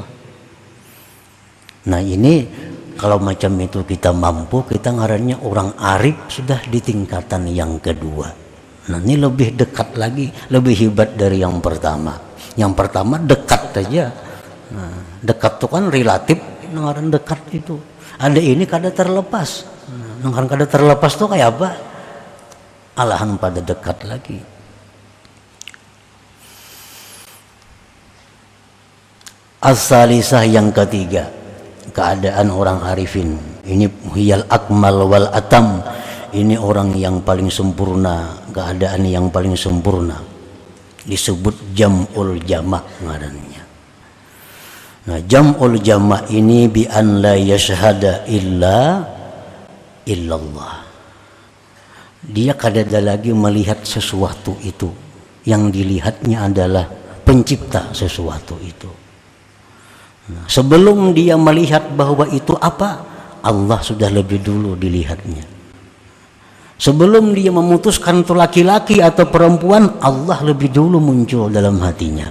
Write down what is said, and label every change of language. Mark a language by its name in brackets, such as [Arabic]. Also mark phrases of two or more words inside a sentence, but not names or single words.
[Indonesian] Nah, ini kalau macam itu kita mampu, kita ngarannya orang arif sudah di tingkatan yang kedua. Nah, ini lebih dekat lagi, lebih hebat dari yang pertama. Yang pertama dekat saja. Nah, dekat itu kan relatif, [Banjar] ngaran dekat itu. Ada ini kada terlepas. Nah, ngaran kada terlepas itu kayak apa? Alahan pada dekat lagi. [Indonesian] As-salisah yang ketiga, keadaan orang arifin. Ini [Arabic] هي الأكمل والأتم. [Indonesian] Ini orang yang paling sempurna, keadaan yang paling sempurna. Disebut [Arabic] جمع الجمع' [Indonesian] ngarannya. Nah, [Arabic] جمع الجمع' [Indonesian] ini [Arabic] بأن لا يشهد إلا الله. [Banjar] Dia kadada lagi melihat sesuatu itu. [Indonesian] Yang dilihatnya adalah pencipta sesuatu itu. Nah, sebelum dia melihat bahwa itu apa, Allah sudah lebih dulu dilihatnya. Sebelum dia memutuskan itu laki-laki atau perempuan, Allah lebih dulu muncul dalam hatinya.